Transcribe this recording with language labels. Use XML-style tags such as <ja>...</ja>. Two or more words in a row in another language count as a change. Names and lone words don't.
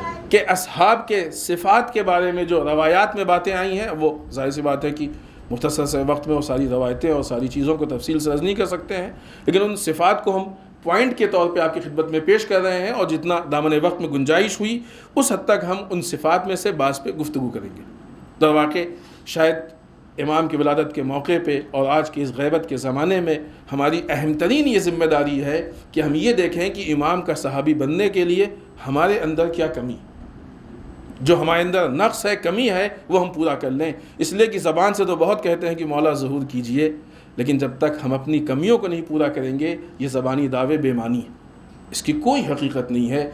<ur>کہ اصحاب کے صفات کے بارے میں جو روایات میں باتیں آئی ہیں، وہ ظاہر سی بات ہے کہ مختصر سے وقت میں وہ ساری روایتیں اور ساری چیزوں کو تفصیل سے عرض نہیں کر سکتے ہیں، لیکن ان صفات کو ہم پوائنٹ کے طور پہ آپ کی خدمت میں پیش کر رہے ہیں، اور جتنا دامن وقت میں گنجائش ہوئی اس حد تک ہم ان صفات میں سے بعض پہ گفتگو کریں گے۔ در واقع شاید امام کی ولادت کے موقع پہ اور آج کی اس غیبت کے زمانے میں ہماری اہم ترین یہ ذمہ داری ہے کہ ہم یہ دیکھیں کہ امام کا صحابی بننے کے لیے ہمارے اندر کیا کمی، جو ہمارے اندر نقص ہے، کمی ہے، وہ ہم پورا کر لیں۔ اس لیے کہ زبان سے تو بہت کہتے ہیں کہ مولا ظہور کیجئے، لیکن جب تک ہم اپنی کمیوں کو نہیں پورا کریں گے یہ زبانی دعوے بے معنی ہیں، اس کی کوئی حقیقت نہیں ہے۔</ur>